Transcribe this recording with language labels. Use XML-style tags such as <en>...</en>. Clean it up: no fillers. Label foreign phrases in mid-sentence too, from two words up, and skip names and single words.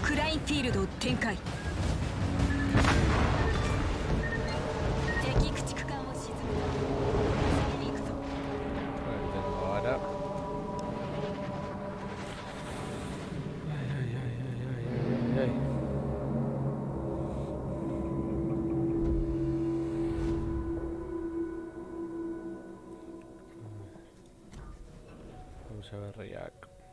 <ja>クラインフィールドを展開。敵駆逐艦を沈めた。次に行くぞ。</ja> <pt>Agora. Ai.</pt> <es>Vamos a ver React.</es>